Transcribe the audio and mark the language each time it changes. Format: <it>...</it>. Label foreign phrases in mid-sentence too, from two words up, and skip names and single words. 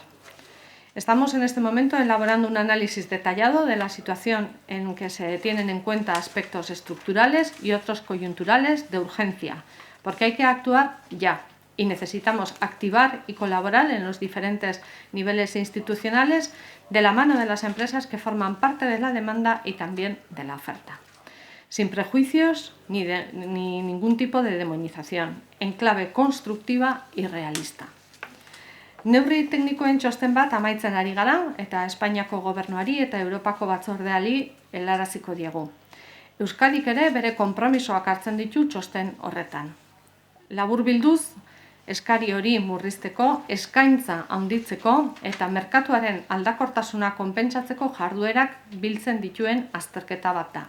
<es>Estamos en este momento elaborando un análisis detallado de la situación en que se tienen en cuenta aspectos estructurales y otros coyunturales de urgencia, porque hay que actuar ya y necesitamos activar y colaborar en los diferentes niveles institucionales de la mano de las empresas que forman parte de la demanda y también de la oferta. Sin prejuicios ni ningún tipo de demonización, en clave constructiva y realista.</es> <eu>Neurri teknikoen txosten bat amaitzen ari gara eta Espainiako Gobernuari eta Europako Batzordeari helaraziko diegu. Euskadik ere bere konpromisoak hartzen ditu txosten horretan. Laburbilduz, eskari hori murrizteko, eskaintza handitzeko eta merkatuaren aldakortasuna konpentsatzeko jarduerak biltzen dituen azterketa bat da.</eu>